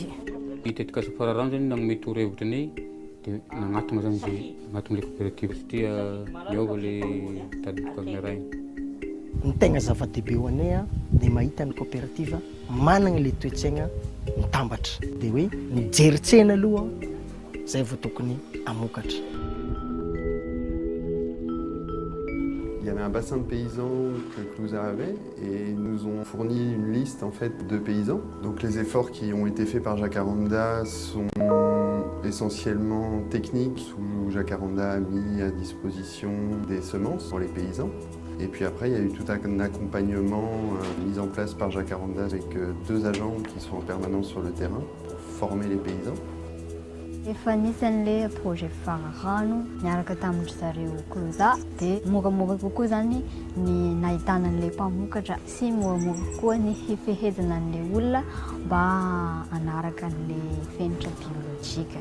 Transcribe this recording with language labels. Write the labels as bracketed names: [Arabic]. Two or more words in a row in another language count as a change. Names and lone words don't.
[Malagasy] Tetikasa fararano zany nagnome torohevitra anay dia nagnatona zany zay agnatona le coopérative satria miova le tadidikavina raha igny. Ny tegna zava-dehibe ho anay dia mahita ny coopérative manana le toe-tsaigna mitambatra dia hoe mijery tsena aloha zay vao tokony amokatra. [French] Il y avait un bassin de paysans que Clousa avait et nous ont fourni une liste en fait de paysans. Donc les efforts qui ont été faits par Jacaranda sont essentiellement techniques où Jacaranda a mis à disposition des semences pour les paysans. Et puis après, il y a eu tout un accompagnement mis en place par Jacaranda avec 2 agents qui sont en permanence sur le terrain pour former les paysans. [Malagasy] Efa nisan'le projet fararano niaraka tamin'ny zareo Clousa dia moramora kokoa zany ny nahitana an'le mpamokatra sy moramora koa ny hifehezana an'le olona mba hanaraka an'le fenitra biolojika.